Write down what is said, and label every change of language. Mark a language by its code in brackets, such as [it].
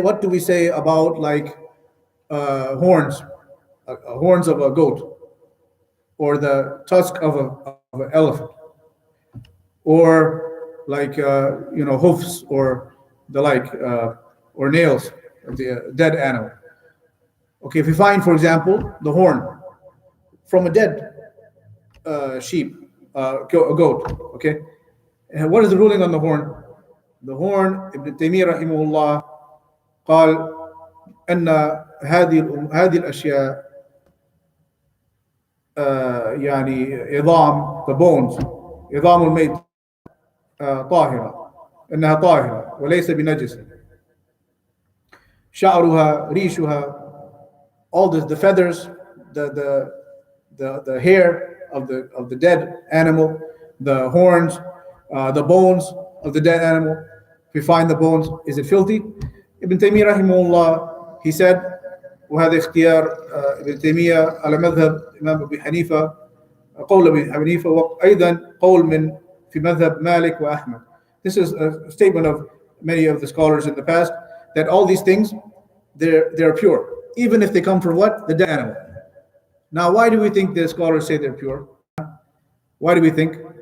[en] What do we say about like horns of a goat, or the tusk of an elephant, or like hoofs, or the like, or nails of the dead animal? Okay, if you find, for example, the horn from a dead sheep, a goat, okay, and what is the ruling on the horn? The horn, [ar] Ibn Taymiyyah rahimahullah قال أن هذه الأشياء يعني عظام, [en] the bones, [ar] عظام الميت طاهرة، إنها طاهرة وليس بنجس. شعرها ريشها, [en] all this, the feathers, the hair of the dead animal, the horns, the bones of the dead animal. If we find the bones, is it filthy? [ar] Ibn Taymiyyah rahimahullah, [en] he said, [ar] وهذا اختيار ابن تيمية على مذهب الإمام أبي حنيفة، قول أبي حنيفة، وأيضا قول من في مذهب مالك وأحمد. [en] This is a statement of many of the scholars in the past, that all these things, they're pure, even if they come from what? The dead animal. Now, why do we think the scholars say they're pure? Why do we think?